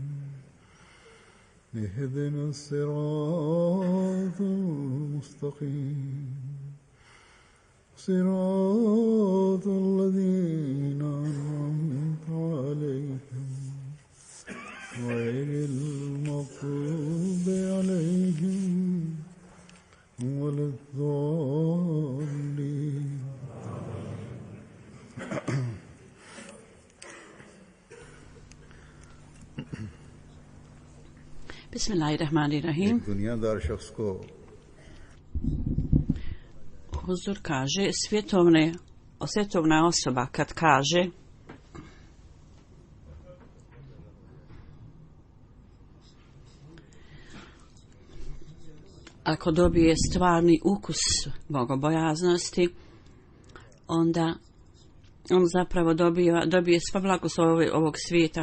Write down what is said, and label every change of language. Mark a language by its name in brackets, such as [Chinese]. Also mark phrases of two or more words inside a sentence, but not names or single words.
[Arabic] اهدنا الصراط المستقيم صراط الذين أنعمت عليهم غير المغضوب عليهم ولا الضالين. Bismillahirrahmanirrahim. [Hindi] दुनियादार शख्स को [Bosnian] Huzur kaže, svjetovna osoba kad kaže ako dobije stvarni ukus bogobojaznosti, onda on zapravo dobije sva blagoslova ovog svijeta.